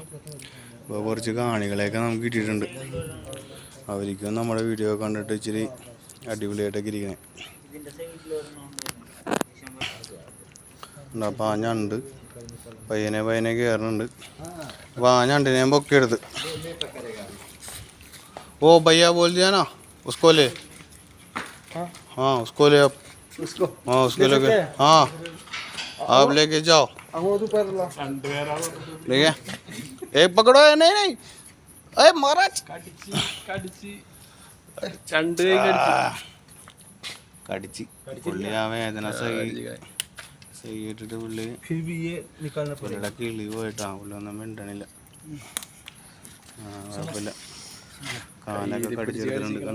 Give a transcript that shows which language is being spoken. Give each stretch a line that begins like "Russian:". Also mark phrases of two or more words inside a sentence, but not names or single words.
Malayalam: അപ്പോൾ കുറച്ച് കാണികളെയൊക്കെ നമുക്ക് കിട്ടിയിട്ടുണ്ട്. അവർക്കും നമ്മുടെ വീഡിയോ കണ്ടിട്ട് ഇച്ചിരി അടിപൊളിയായിട്ടൊക്കെ ഇരിക്കണേ. അപ്പോൾ ആ ഞണ്ട് പയ്യനെ കയറുന്നുണ്ട്. അപ്പോൾ ആ ഞണ്ടിനെ ഞാൻ പൊക്കിയെടുത്ത്.
Hindi: ओ भैया बोल दिया ना उसको ले. हाँ उसको ले आप. हाँ उसको लेके हाँ आप लेके जाओ. ठीक है एक पकड़ो है. नहीं अरे महाराज
Malayalam: കടിച്ച് പുള്ളി ആ വേദന സഹിച്ചിട്ട് പുള്ളിയുടെ കിളി പോയിട്ടാ. പുള്ളി ഒന്നും മിണ്ടണില്ല. കുഴപ്പമില്ല, കാലൊക്കെ കടിച്ചെടുത്തിട്ടുണ്ട് കണ്ട.